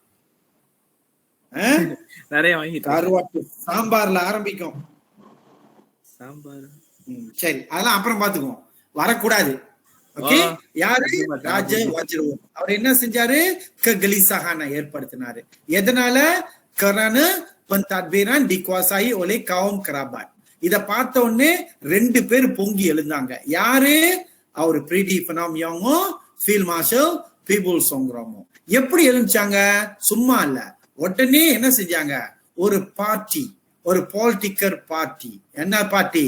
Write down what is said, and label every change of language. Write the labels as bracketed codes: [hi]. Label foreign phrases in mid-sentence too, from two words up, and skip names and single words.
[ta] நிறைய வாங்கிட்டு கருவாட்டு சாம்பார்ல ஆரம்பிக்கும். சாம்பார் சரி, அதெல்லாம் அப்புறம் பாத்துக்குவோம், வரக்கூடாது. ஓகே, யாரு? ராஜ வஜ்ரவர்த். அவர் என்ன செஞ்சாரு? kegelisahan ஏற்படுத்தினாரு. எதனால? [ms] kerana pentadbiran dikuasai oleh kaum kerabat. [ta] இத பார்த்த உடனே 2 பேர் பொங்கி எழுந்தாங்க. யாரு? அவர் பிரீடி பனாமியாங்கோ, ஃபீல்ட் மார்ஷல் பீபுல் சோங்ராமோ. எப்படி எழுந்தாங்க? சும்மா இல்ல, உடனே என்ன செஞ்சாங்க? ஒரு பார்ட்டி, ஒரு [en] political party. [ta] என்ன பார்ட்டி?